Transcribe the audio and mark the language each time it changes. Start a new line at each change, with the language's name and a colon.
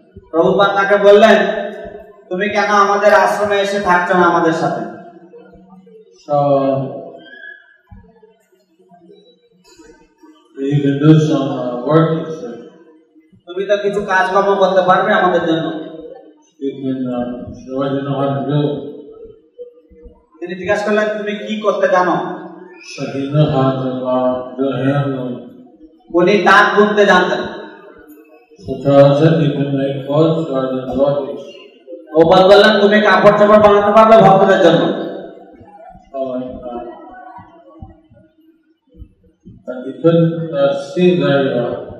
Bangla: প্রভুপাদ তাকে বললেন, তুমি কেন আমাদের আশ্রমে এসে থাকছো না আমাদের সাথে?
English: So you can do some work, he said.
Bangla: তুমি তো কিছু কাজকর্ম করতে পারবে আমাদের জন্য।
English: You can, so what do you know how to do?
Bangla: তিনি জিজ্ঞাসা করলেন, তুমি কি করতে জানো?
English: So he knew how to do handling.
Bangla: উনি তাঁত বুনতে জানতেন।
English: So Charles said, you can make clothes for the devotees.
Bangla: Prabhupada বললেন, তুমি কাপড় চোপড় বানাতে পারবে ভক্তদের জন্য।
English: So but he couldn't see very well.